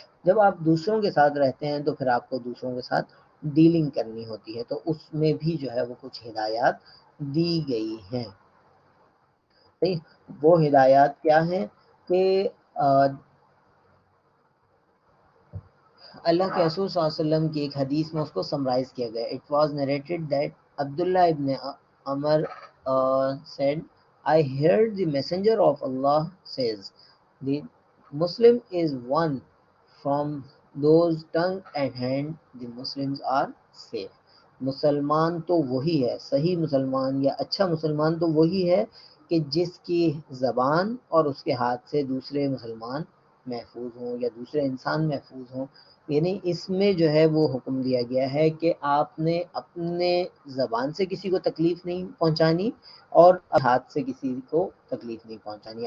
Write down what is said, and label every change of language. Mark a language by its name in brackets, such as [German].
[Urdu] جب آپ دوسروں کے ساتھ رہتے ہیں تو پھر آپ کو دوسروں کے ساتھ ڈیلنگ کرنی ہوتی ہے، تو اس میں بھی جو ہے وہ کچھ ہدایات دی گئی ہیں. صحیح. وہ ہدایات کیا ہیں کہ اللہ کے رسول صلی اللہ علیہ وسلم کی ایک حدیث میں اس کو سمرائز کیا گیا. [English] It was narrated that Abdullah ibn Umar said, I heard the messenger of Allah says, the Muslim is one from those tongue and hand, the Muslims are safe. [Urdu] مسلمان تو وہی ہے، صحیح مسلمان یا اچھا مسلمان تو وہی ہے کہ جس کی زبان اور اس کے ہاتھ سے دوسرے مسلمان محفوظ ہوں یا دوسرے انسان محفوظ ہوں. یعنی اس میں جو ہے وہ حکم دیا گیا ہے کہ آپ نے اپنے زبان سے کسی کو تکلیف نہیں پہنچانی اور ہاتھ سے کسی کو تکلیف نہیں پہنچانی.